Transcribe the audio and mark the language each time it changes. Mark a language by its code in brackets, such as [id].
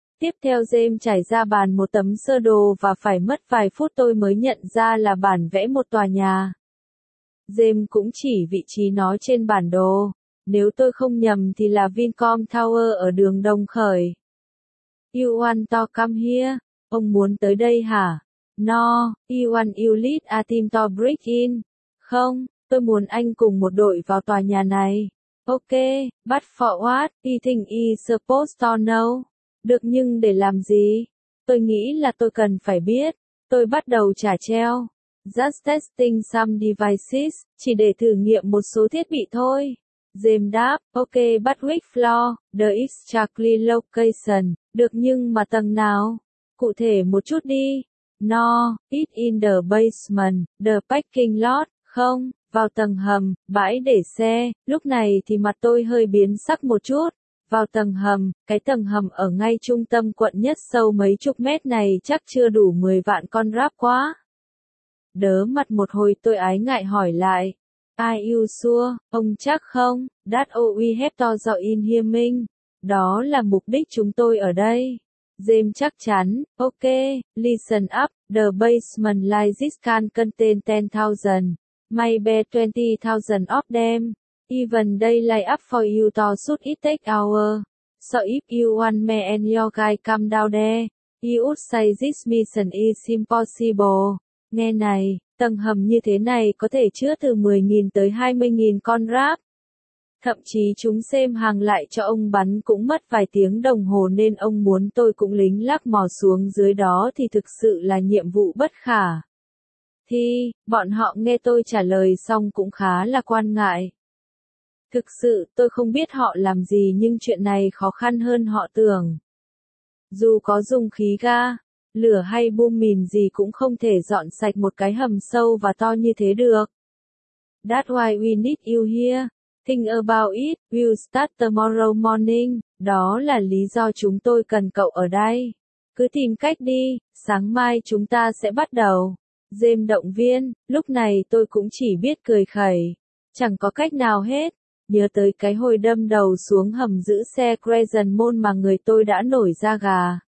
[vi] Tiếp theo James trải ra bàn một tấm sơ đồ và phải mất vài phút tôi mới nhận ra là bản vẽ một tòa nhà. James cũng chỉ vị trí nó trên bản đồ. Nếu tôi không nhầm thì là Vincom Tower ở đường Đồng Khởi. [en] You want to come here? [vi] Ông muốn tới đây hả? [en] No, I want you lead a team to break in. [vi] Không, tôi muốn anh cùng một đội vào tòa nhà này. [en] Ok, but for what? I think he's supposed to know. [vi] Được nhưng để làm gì? Tôi nghĩ là tôi cần phải biết. Tôi bắt đầu trả treo. [en] Just testing some devices, [vi] chỉ để thử nghiệm một số thiết bị thôi. [en] James [vi] đáp, [en] ok, but which floor, the exactly location. [vi] Được nhưng mà tầng nào? Cụ thể một chút đi. [en] No, it in the basement, the parking lot, [vi] không, vào tầng hầm, bãi để xe, lúc này thì mặt tôi hơi biến sắc một chút. Vào tầng hầm, cái tầng hầm ở ngay trung tâm quận nhất sâu mấy chục mét này chắc chưa đủ 10 vạn con Rap quá. Đớ mặt một hồi tôi ái ngại hỏi lại. [en] Are you sure, [vi] ông chắc không, [en] that we have to do in here [vi] mình. Đó là mục đích chúng tôi ở đây. [en] James [vi] chắc chắn, [en] ok, listen up, the basement like this can contain 10,000, maybe 20,000 of them, even they lay up for you to shoot it take hour. So if you want me and your guy come down there, you would say this mission is impossible. [vi] Nghe này, tầng hầm như thế này có thể chứa từ 10.000 tới 20.000 con Rap. Thậm chí chúng xem hàng lại cho ông bắn cũng mất vài tiếng đồng hồ nên ông muốn tôi cũng lính lắc mò xuống dưới đó thì thực sự là nhiệm vụ bất khả. Thì, bọn họ nghe tôi trả lời xong cũng khá là quan ngại. Thực sự tôi không biết họ làm gì nhưng chuyện này khó khăn hơn họ tưởng. Dù có dùng khí ga, lửa hay bom mìn gì cũng không thể dọn sạch một cái hầm sâu và to như thế được. [en] That's why we need you here. Think about it, we'll start tomorrow morning, [vi] đó là lý do chúng tôi cần cậu ở đây. Cứ tìm cách đi, sáng mai chúng ta sẽ bắt đầu. James động viên, lúc này tôi cũng chỉ biết cười khẩy. Chẳng có cách nào hết, nhớ tới cái hồi đâm đầu xuống hầm giữ xe Crescent Moon mà người tôi đã nổi da gà.